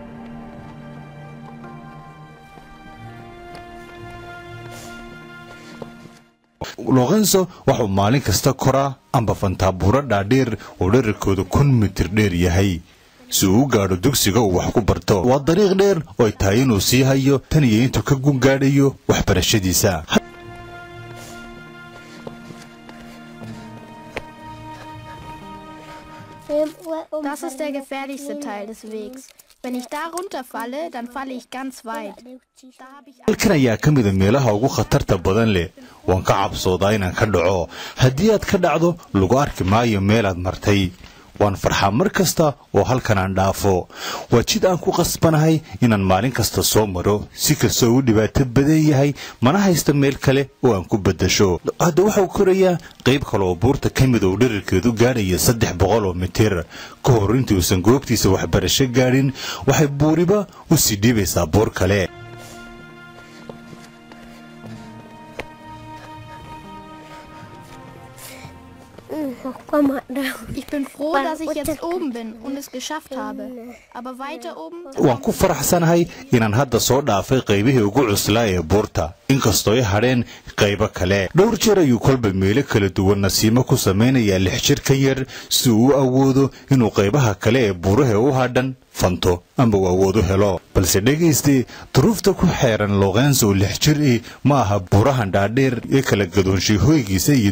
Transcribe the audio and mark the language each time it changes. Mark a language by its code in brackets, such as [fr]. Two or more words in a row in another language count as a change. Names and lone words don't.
[so] Lorenzo wuxuu maalin kasta koraa amba fantaabura dhaadheer oo dhererkooda 1 mitir dheer yahay si uu gaadho dugsiga uu wax ku barto waa dariiq dheer oo ay tahay inuu sii hayo tan iyo intuu ka gaadhayo waxbarashadiisa. [de] Das ist der gefährlichste Teil des Wegs. Wenn ich da runterfalle, dann falle ich ganz weit. [so] halkan ayaa ka mid ah meelaha ugu khatarta badan leh waan ka cabsoodaa inaan ka dhaco haddii aad ka dhacdo lagu arki maayo meel aad martay waan farxaa mar kasta oo halkan aan dhaafo waa jid aan ku qasbanahay inaan maalin kasta soo maro si kasta uu dhibaato badan yahay mana haysto meel kale oo aan ku bedasho hadda waxa uu korayaa qayb kale oo buurta ka mid oo dhererkeedu gaadhaya 300 mitir ka hor intii uusan goobtiisa waxbarasho gaadhin waxay buuriba u sii dhibaysaa buur kale. [de] Ich bin froh, dass ich jetzt oben bin und es geschafft habe. Aber weiter oben... [so] waan ku faraxsanahay inaan hadda soo dhaafay qaybihii ugu cuslaa ee buurta inkastoo ay hadheen qaybo kale dhowr jeer ayuu kolba meelo kala duwan nasiimo ku samaynayaa 6 jir ka yar si uu u awoodo inuu qaybaha kale ee buuraha u hadhan fanto amba uu awood u helo balse dhegaysti duruufta ku xeeran Lorenzo 6 jir ma aha buurahan dhaadheer ee kala gadoonshay hoygiisa iyo